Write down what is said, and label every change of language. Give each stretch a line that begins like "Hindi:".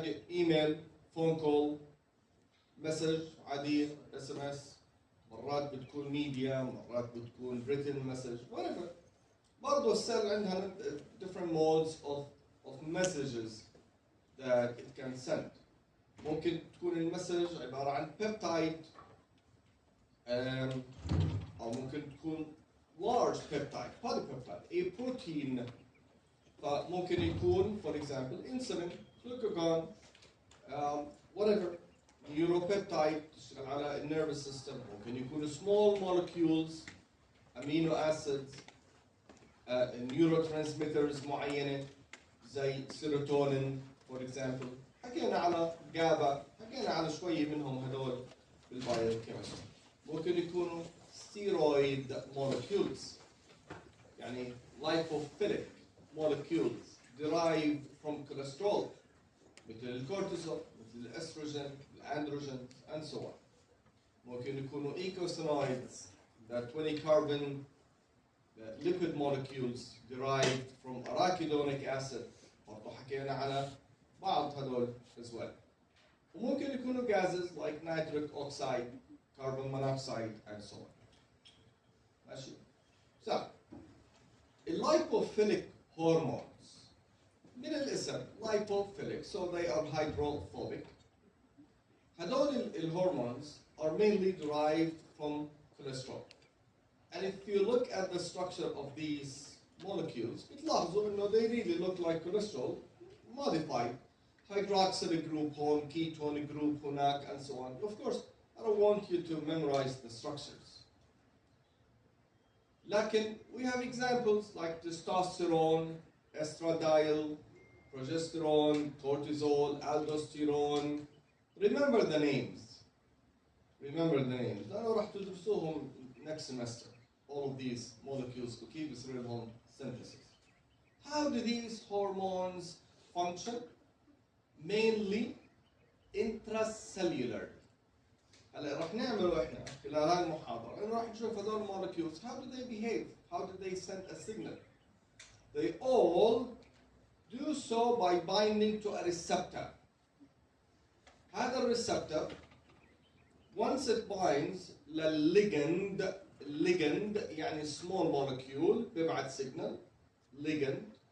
Arabic: ايميل، phone call، مسج عادية، SMS، مرات بتكون ميديا، مرات بتكون
English: written message،
Arabic: whatever. برضه السيل عندها
English: different modes of messages that it can send.
Arabic: ممكن تكون المسج عبارة عن peptide، أو ممكن تكون
English: large peptide،
Arabic: polypeptide، a protein. فممكن يكون
English: for example insulin، glucagon، whatever.
Arabic: neuropeptide تشتغل على النيرفس سيستم. ممكن يكون
English: small molecules amino acids، neurotransmitters معينة زي serotonin for example.
Arabic: حكينا على جابا، حكينا على شوية منهم هدول بالبايوكيمستري. ممكن يكونوا steroid molecules، يعني
English: lipophilic molecules derived from cholesterol
Arabic: مثل الكورتيزول، مثل الاستروجين، الاندروجين and so on. ممكن يكونوا
English: eicosanoids that 20 carbon lipid molecules derived from arachidonic acid.
Arabic: برضو حكينا على بعض هدول
English: as well.
Arabic: وممكن يكونوا
English: gases like nitric oxide, carbon monoxide and so on.
Arabic: ماشي.
English: So lipophilic hormones
Arabic: من الاسم
English: lipophilic, so they are hydrophobic.
Arabic: هدول الهرمونز
English: are mainly derived from cholesterol. And if you look at the structure of these molecules,
Arabic: بتلاحظوا انه
English: they really look like cholesterol modified. Hydroxyl group هون, ketone group هناك and so on. Of course I don't want you to memorize the structures. Lakin, we have examples like testosterone, estradiol, progesterone, cortisol, aldosterone. Remember the names. Remember the names.
Arabic: لأنه راح تدرسوهم
English: next semester. All of these molecules
Arabic: وكيف يصير لهم
English: synthesis. How do these hormones function? Mainly intracellular.
Arabic: هلا راح نعمله احنا خلال هاي المحاضرة انه راح نشوف هذول molecules,
English: how do they behave? How do they send a signal? They all do so by binding to a receptor.
Arabic: هذا الريسبتور
English: once it binds
Arabic: للligand, ligand يعني small molecule بيبعت signal, ligand.